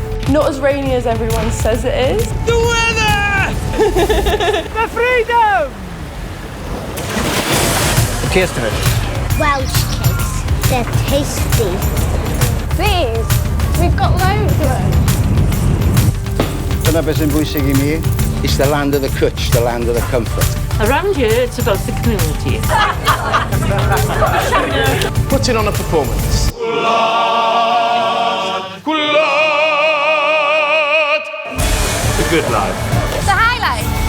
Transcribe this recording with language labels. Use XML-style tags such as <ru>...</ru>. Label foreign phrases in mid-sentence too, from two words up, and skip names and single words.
<en>Not as rainy as everyone says it is. The weather! The freedom! The taste of it. Welsh cakes. They're tasty. These. We've got loads of them.</en> <cy>Dyna beth sy'n bwysig I mi.</cy> <en>It's the land of the cwtch, the land of the comfort. Around here, it's about the community. Putting on a performance. The good life. The highlight.</en>